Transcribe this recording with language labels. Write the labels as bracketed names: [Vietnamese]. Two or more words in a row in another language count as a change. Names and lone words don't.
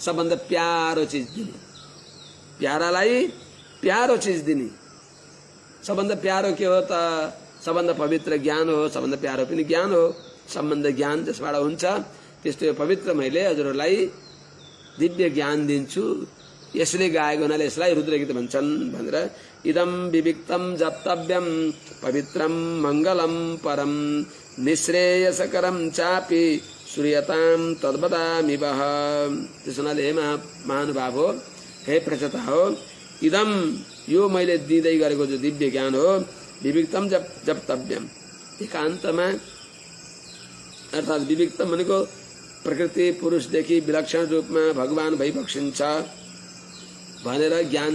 [Nepali] सबभन्दा प्यारो चिज दिने, प्यारालाई प्यारो चिज दिने। सबभन्दा प्यारो के हो त? सबभन्दा पवित्र ज्ञान हो। सबभन्दा प्यारो पनि ज्ञान हो। सम्बन्ध ज्ञान जसबाट हुन्छ त्यस्तो पवित्र मैले हजुरहरूलाई दिव्य ज्ञान दिन्छु। यसले गाएको हुनाले यसलाई रुद्रगीत भन्छन् भनेर [Sanskrit] इदं विविक्तम जप्तव्यम पवित्रम मंगलम परम निश्रेयसकरम चापि सूर्यताम तद्वदामि वह। [Nepali] त्यसो हुनाले हे महानुभाव हो, हे प्रचता हो, इदम यो मैले दिँदै गरेको जो दिव्य ज्ञान हो, विविक्तम जप्तव्यम, एकान्तमा, अर्थात् विविक्तम भनेको प्रकृति पुरुषदेखि विलक्षण रूपमा भगवान भइबक्सिन्छ भनेर ज्ञान